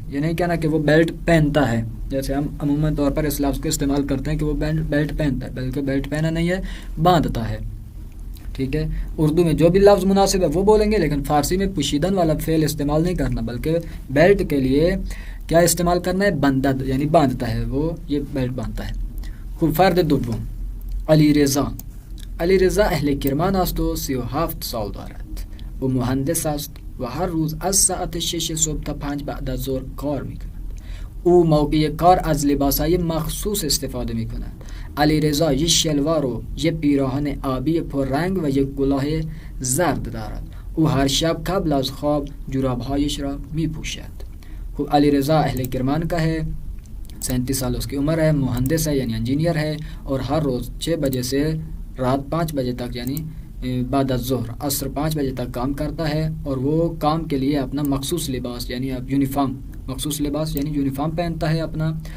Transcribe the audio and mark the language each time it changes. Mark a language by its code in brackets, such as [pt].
[ur] یہ نہیں کہنا کہ وہ بیلٹ پہنتا ہے، جیسے ہم عموماً طور پر اس لفظ کو استعمال کرتے ہیں کہ وہ بیلٹ پہنتا ہے، بلکہ بیلٹ پہنا نہیں ہے، باندھتا ہے. ٹھیک ہے، اردو میں جو بھی لفظ مناسب ہے وہ بولیں گے، لیکن فارسی میں پوشیدن والا فعل استعمال نہیں کرنا، بلکہ بیلٹ کے لیے کیا استعمال کرنا ہے؟ بندد یعنی باندھتا ہے، وہ یہ بیلٹ باندھتا ہے. [fa] خوب فرد دوم علی رضا. علی رضا اهل کرمان است و 37 سال دارد. او مهندس است. و هر روز از ساعت 6 صبح تا 5 بعد از ظهر کار میکند. او موقع کار از لباسهای مخصوص استفاده میکند. علیرضا یک شلوار و یک پیراهن آبی پررنگ و یک کلاه زرد دارد. او هر شب قبل از خواب جورابهایش را میپوشد. [ur] خب علیرضا اهل کرمان کا ہے، 37 سال اس کی عمر ہے، مہندس ہے یعنی انجینئر ہے، اور ہر روز 6 بجے سے رات 5 بجے تک یعنی بعد از ظہر عصر 5 بجے تک کام کرتا ہے، اور وہ کام کے لیے اپنا مخصوص لباس یعنی یونیفارم، مخصوص لباس یعنی یونیفارم پہنتا ہے اپنا.